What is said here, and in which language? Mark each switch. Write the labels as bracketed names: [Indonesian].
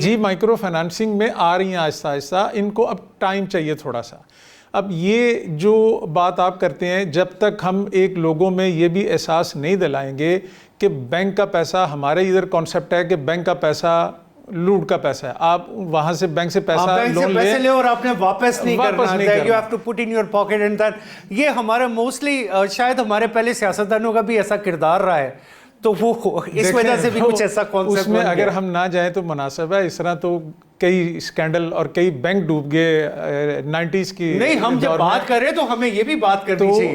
[Urdu] جی, micro financing میں آ رہی ہیں آہستہ آہستہ. ان کو اب ٹائم چاہیے تھوڑا سا. اب یہ جو بات آپ کرتے ہیں, جب تک ہم ایک لوگوں میں یہ بھی احساس نہیں دلائیں گے کہ بینک کا پیسہ, ہمارے ادھر کانسیپٹ ہے کہ بینک کا پیسہ لوٹ کا پیسہ ہے, آپ وہاں سے بینک سے پیسہ لون لیں اور آپ نے واپس نہیں کرنا, [English] you have to put in your pocket and that. [Urdu] یہ ہمارا موسٹلی شاید ہمارے پہلے سیاستدانوں کا بھی ایسا کردار رہا ہے, تو وہ اس وجہ سے بھی کچھ ایسا کانسیپٹ اس میں اگر ہم نہ جائیں تو مناسب ہے. اس طرح تو کئی اسکینڈل اور کئی بینک ڈوب گئے 90s کی. نہیں, ہم جب بات کر رہے تو ہمیں یہ بھی بات کرنی چاہیے.